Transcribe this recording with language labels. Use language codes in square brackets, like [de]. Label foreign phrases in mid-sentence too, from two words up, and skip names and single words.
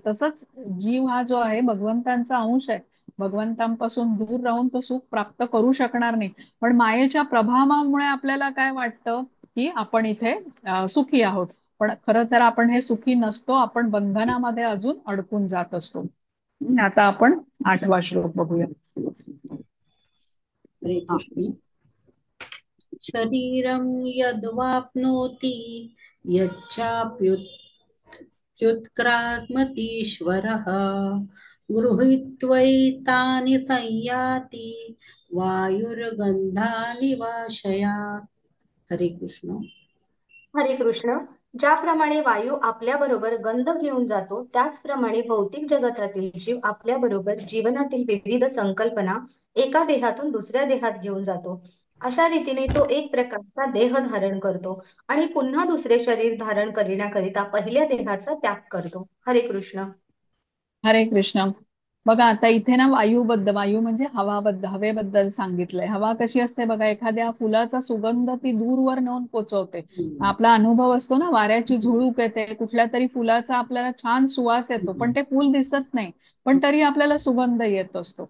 [mr] तसंच जीव हा जो आहे भगवंतांचा अंश आहे, भगवंतांपासून दूर राहून तो सुख प्राप्त करू शकणार नाही. पण मायेच्या प्रभावामुळे आपल्याला काय वाटतं की आपण इथे सुखी आहोत, पण खरं तर आपण हे सुखी नसतो, आपण बंधनामध्ये अजून अडकून जात असतो. आता आपण 8वा श्लोक बघूया. हरे हा. कृष्ण. [sa] शरीरं यद्वाप्नोति यच्चाप्युत्क्रामतीश्वरः गृहीत्वैतानि संयाति वायुर्गन्धानि वाशयात्. [mr] हरे कृष्ण. हरे कृष्ण. ज्याप्रमाणे वायू आपल्याबरोबर गंध घेऊन जातो, त्याचप्रमाणे भौतिक जगतातील जीव आपल्याबरोबर जीवनातील विविध संकल्पना एका देहातून दुसऱ्या देहात घेऊन जातो. अशा रीतीने तो एक प्रकारचा देह धारण करतो आणि पुन्हा दुसरे शरीर धारण करण्याकरिता पहिल्या देहाचा त्याग करतो. हरे कृष्ण. हरे कृष्ण. बघा आता इथे ना वायू म्हणजे हवेबद्दल सांगितलंय. हवा कशी असते बघा, एखाद्या फुलाचा सुगंध ती दूरवर नेऊन पोचवते. आपला अनुभव असतो ना, वाऱ्याची झुळूक येते, कुठल्या तरी फुलाचा आपल्याला छान सुवास येतो, पण ते फुल दिसत नाही, पण तरी आपल्याला सुगंध येत असतो.